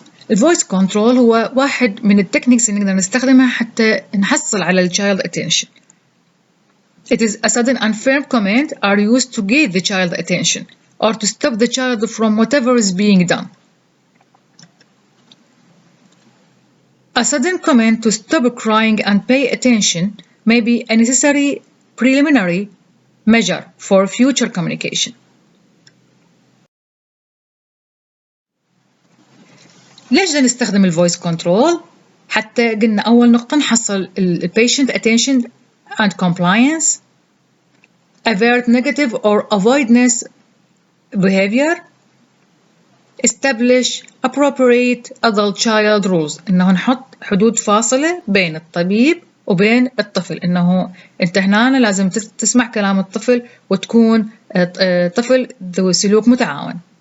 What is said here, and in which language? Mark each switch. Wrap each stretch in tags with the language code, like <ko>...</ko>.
<ar>الفويس كنترول هو واحد من التكنيكس اللي نقدر نستخدمها حتى نحصل على الchild attention.</ar> <en>It is a sudden and firm command are used to get the child attention or to stop the child from whatever is being done. A sudden command to stop crying and pay attention may be a necessary preliminary measure for future communication.</en> <ar>ليش بدنا نستخدم الفويس كنترول؟ حتى قلنا أول نقطة نحصل</ar> <en>patient attention and compliance, avert negative or avoidance behavior, establish appropriate adult-child rules.</en> <ar>إنه نحط حدود فاصلة بين الطبيب وبين الطفل. إنه أنت هنا لازم تسمع كلام الطفل وتكون طفل ذو سلوك متعاون.</ar>